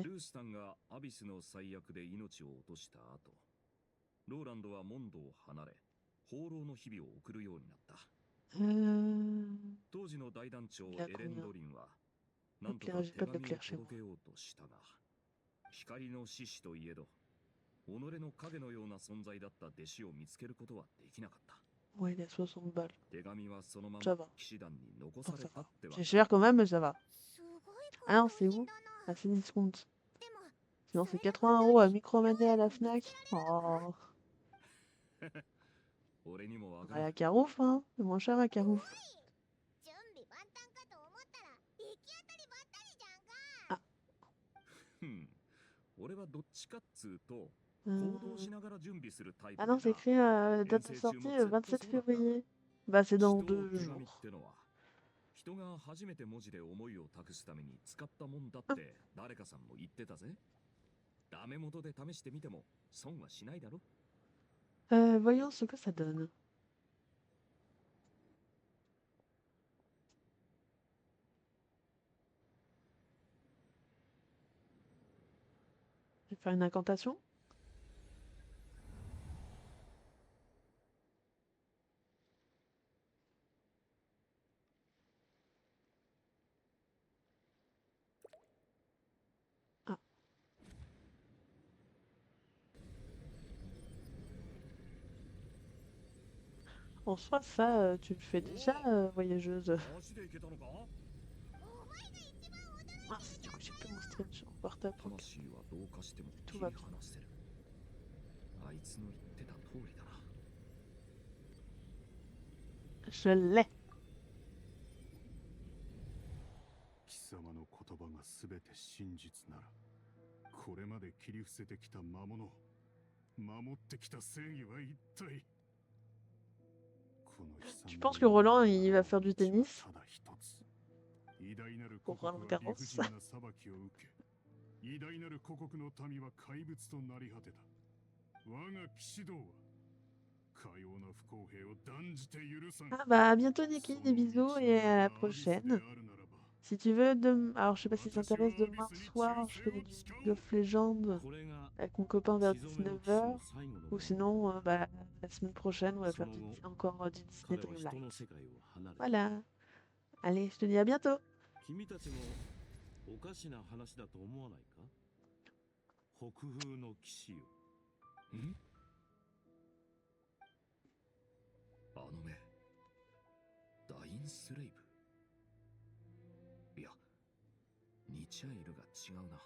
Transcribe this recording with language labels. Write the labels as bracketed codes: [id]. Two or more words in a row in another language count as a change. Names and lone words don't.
[ja] ルースさんがアビスの最悪で命を落とした後ローランドはモンドを離れ放浪の日々を送るようになった 当時の大団長 [fr] Il a [ja] エレン [fr] combien [ja] ドリンはなんと [fr] Éclairage, [ja] か [fr] j'ai [ja] 手 [fr] pas de [ja] 紙を [fr] l'éclair chez moi. [ja] 届けようとしたが光の獅子といえど己の影のような存在だった弟子を見つけることはできなかった [fr] Ouais, il a 60 balles. [ja] 手紙はそのま [fr] Ça [ja] ま [fr] va. [ja] 騎士団に残 [fr] Oh, [ja] さ [fr] ça [ja] れた [fr] va. [ja] ってわ [fr] C'est [ja] け [fr] cher quand même, mais ça va. [ja] すごい [fr] Ah non, [ja] 高 [fr] c'est [ja] 級品 [fr] où? [ja] だな。 [fr] Ah, c'est discount. [ja] でも [fr] Sinon, [ja] そ [fr] c'est [ja] れで [fr] 80 [ja] 本 € 当 [fr] à [ja] に [fr] Micromania à la [ja] 見つけられ [fr] Fnac. [ja] るのか [fr] Oh, [ja] 俺にもわか [fr] allez [ja] る [fr] à Carouf, hein. C'est moins cher à Carouf. [ja] 準備万端かと思ったら行き当たりばったりじゃんか。ふん俺はどっちかっつうと [fr] Euh, [ja] 行動しながら準備するタイプ [fr] Ah [ja] で [fr] non, c'est [ja] な [fr] écrit date de sortie 27 février. Bah, c'est [ja] 人 [fr] dans [ja] を [fr] 2 [ja] 手紙っ [fr] jours. [ja] てのは人が初めて文字で思いを託すために使ったもんだって誰かさんも言ってたぜダメ元で試してみても損はしないだろ [fr] Voyons ce que ça donne. Je vais faire une incantation. Ah. En soi, ça, tu le fais déjà, voyageuse. [ja] 足で行けたのか [fr] Ah, du coup, j'ai plus mon stream sur mon portable. Donc, [ja] 魂はどうかしても切り [fr] tout va bien. [ja] 離せるあいつの言ってた通りだな [fr] Je l'ai. [ja] 貴様の言葉が全て真実ならこれまで切り伏せてきた魔物守ってきた正義は一体 [fr] Tu penses que Roland, il va faire du tennis [ja] ただ一つ偉大なる [fr] pour [ja] 故 [fr] Roland [ja] 国は理 [fr] Garros? [ja] 不尽な裁きを受け偉大なる故国の民は怪物となり果てた我が騎士道はかような不公平を断じて許さん [fr] Ah bah, à bientôt, Niki. Des bisous et à la prochaine. Si tu veux, alors je sais pas si ça t'intéresse, demain soir, je fais du League of Legends avec mon copain vers 19h. Ou sinon, bah, la semaine prochaine, on va faire encore du Disney Dreamlight. Voilà. Allez, je te dis à bientôt. [ja] 君たちもおかしな話だと思わないか？北風の騎士よ。ん？あの目、ダインスレイブ。いや、ニチャイルが違うな。